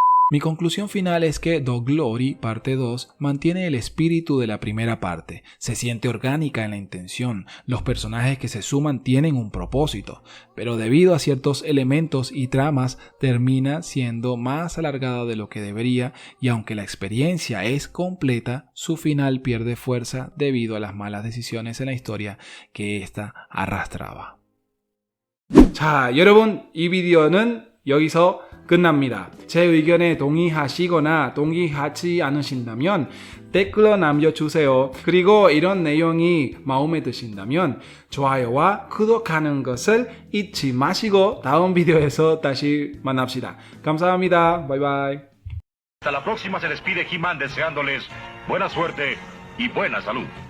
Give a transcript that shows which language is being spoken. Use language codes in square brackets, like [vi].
[es] Mi conclusión final es que The Glory parte 2 mantiene el espíritu de la primera parte, se siente orgánica en la intención, los personajes que se suman tienen un propósito, pero debido a ciertos elementos y tramas termina siendo más alargada de lo que debería y aunque la experiencia es completa, su final pierde fuerza debido a las malas decisiones en la historia que ésta arrastraba. [ko] 자, 여러분, 이 비디오는 여기서 끝납니다. 제 의견에 동의하시거나 동의하지 않으신다면 댓글로 남겨주세요. 그리고 이런 내용이 마음에 드신다면 좋아요와 구독하는 것을 잊지 마시고 다음 비디오에서 다시 만납시다. 감사합니다. 바이바이. [es] Hasta la próxima se despide He-Man deseándoles buena suerte y buena salud.